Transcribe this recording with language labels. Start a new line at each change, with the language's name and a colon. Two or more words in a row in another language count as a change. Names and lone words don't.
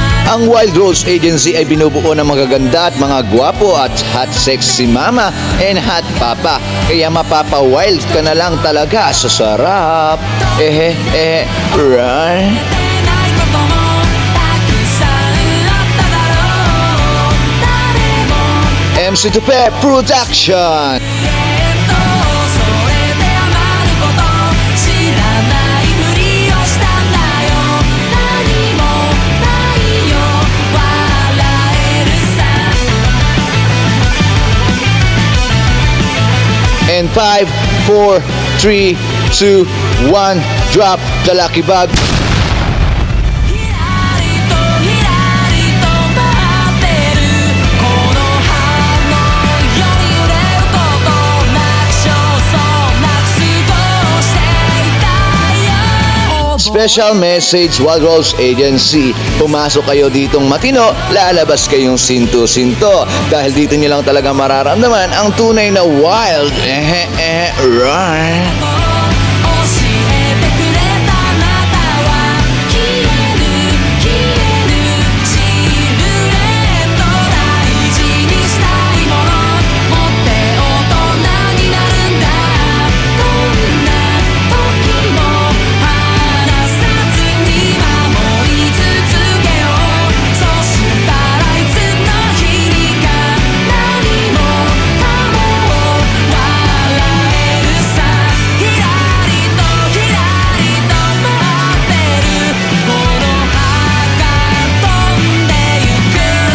Filipino: Ang Wild Rose Agency ay binubuo ng magaganda at mga gwapo at
English: hot sexy mama and hot papa.
Filipino: Kaya mapapa-wild ka na lang talaga sa sarap. Right?
Japanese: ないこともたくさんあっただろう誰も MC Tupe Production. それで余ること知らないふりをしたんだよ何もないよ笑えるさ
English: And 5, 4, 3, 2, 1, drop the lucky bag.
Japanese: ひらりとひらりと待ってるこの反応より揺れることなく焦燥なく過ごしていたよ
English: Special message Wild Rose Agency.
Filipino: Pumasok kayo ditong matino, lalabas kayong sinto-sinto. Dahil dito nyo lang talaga mararamdaman ang tunay na wild. Right?
Japanese: 教えてくれたあなたは消える消えるシルエット大事にしたいもの持って大人になるんだどんな時も離さずに守り続けようそしたらいつの日にか何もかも笑えるさひらりとひらりと待ってるこの葉が飛んでゆく